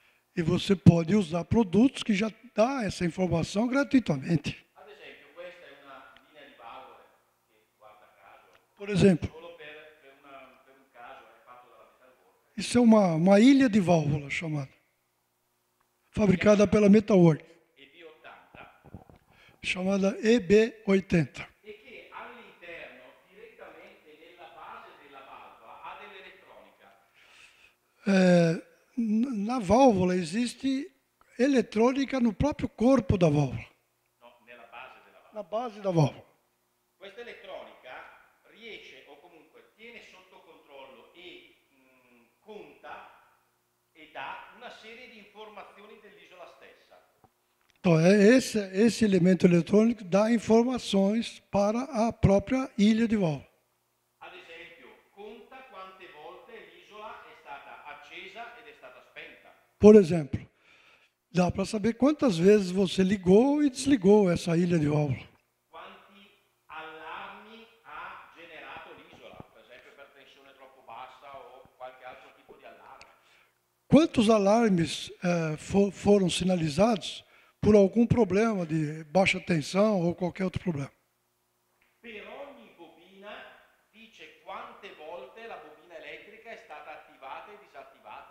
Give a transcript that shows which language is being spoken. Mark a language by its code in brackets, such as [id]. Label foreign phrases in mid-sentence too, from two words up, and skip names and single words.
[pt] E você pode usar produtos que já dá essa informação gratuitamente. [it] Ad esempio, questa è una linea di valvole che, guarda caso, [pt] Por exemplo, [it] solo per un caso è fatto dalla Metalworks. [pt] isso é uma ilha de válvula chamada, fabricada pela Metalworks, [it] EB80, [pt] chamada EB80. [it] e che all'interno, direttamente nella base della valvola, ha dell'elettronica. [pt] Na válvula existe eletrônica no próprio corpo da válvula, [it] No, nella base della valvola. [pt] na base da válvula. [it] Questa elettronica riesce o comunque tiene sotto controllo e conta e dà una serie di informazioni dell'isola stessa. [pt] Então, esse elemento eletrônico dá informações para a própria ilha de válvula. [it] Ad esempio, conta quante volte l'isola è stata accesa ed è stata spenta. [pt] Por exemplo, dá para saber quantas vezes você ligou e desligou essa ilha de válvula. [it] Quanti allarmi ha generato l'isola, per esempio per tensione troppo bassa o qualche altro tipo di allarme. [pt] Quantos alarmes foram sinalizados por algum problema de baixa tensão ou qualquer outro problema? [it] Per ogni bobina dice quante volte la bobina elettrica è stata attivata e disattivata.